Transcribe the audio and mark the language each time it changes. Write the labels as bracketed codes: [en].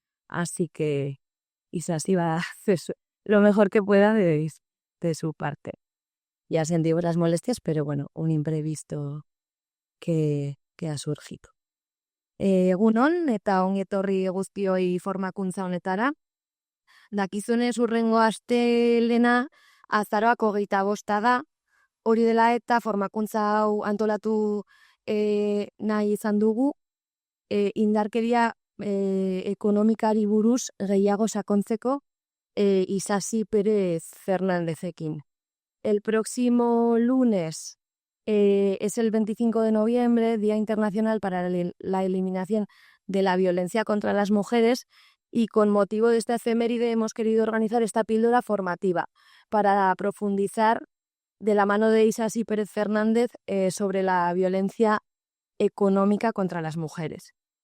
[es] Así que Isa sí va a hacer lo mejor que pueda de su parte. Ya sentimos las molestias, pero bueno, un imprevisto que ha surgido. [eu] Egunon, eta ongi etorri guztioi formakuntza honetara. Dakizunez hurrengo astelena azaroak 25 da. Hori dela eta formakuntza hau antolatu nahi izan dugu, indarkeria ekonomikari buruz gehiago sakontzeko Isasi Pérez Fernándezekin. [es] El próximo lunes es el 25 de noviembre, Día Internacional para la Eliminación de la Violencia contra las Mujeres, y con motivo de esta efeméride hemos querido organizar esta píldora formativa para profundizar de la mano de Isasi Pérez Fernández sobre la violencia económica contra las mujeres.